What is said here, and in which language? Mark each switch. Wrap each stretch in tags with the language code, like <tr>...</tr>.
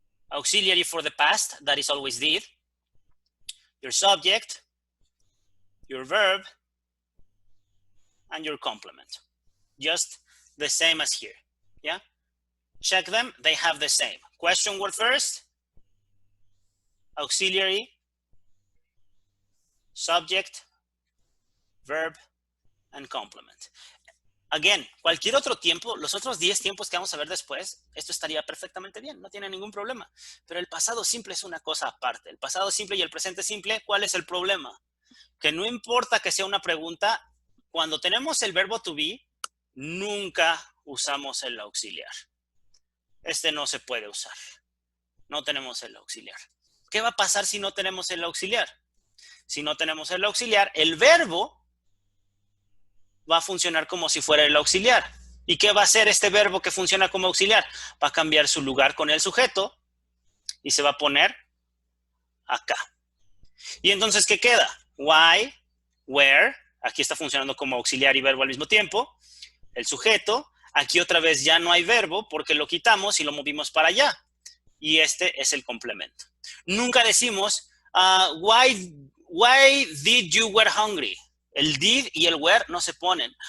<en>auxiliary for the past, that is always did, your subject, your verb, and your complement. Just the same as here, yeah? Check them, they have the same. Question word first, auxiliary, subject, verb, and complement.</en> <es>Again, cualquier otro tiempo, los otros 10 tiempos que vamos a ver después, esto estaría perfectamente bien, no tiene ningún problema. Pero el pasado simple es una cosa aparte. El pasado simple y el presente simple, ¿cuál es el problema? Que no importa que sea una pregunta, cuando tenemos el verbo to be, nunca usamos el auxiliar. Este no se puede usar. No tenemos el auxiliar. ¿Qué va a pasar si no tenemos el auxiliar? Si no tenemos el auxiliar, el verbo va a funcionar como si fuera el auxiliar. ¿Y qué va a hacer este verbo que funciona como auxiliar? Va a cambiar su lugar con el sujeto y se va a poner acá. Y entonces, ¿qué queda? Why, where, aquí está funcionando como auxiliar y verbo al mismo tiempo. El sujeto, aquí otra vez ya no hay verbo porque lo quitamos y lo movimos para allá. Y este es el complemento. Nunca decimos,</es> <en>why did you were hungry?</en> <es>El did y el were no se ponen.</es>